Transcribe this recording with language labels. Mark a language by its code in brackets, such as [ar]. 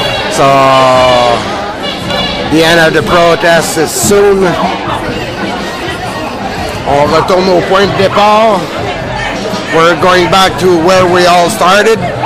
[en] So, the end of the protest is soon. [fr] On retourne au point de départ. [en] We're going back to where we all started.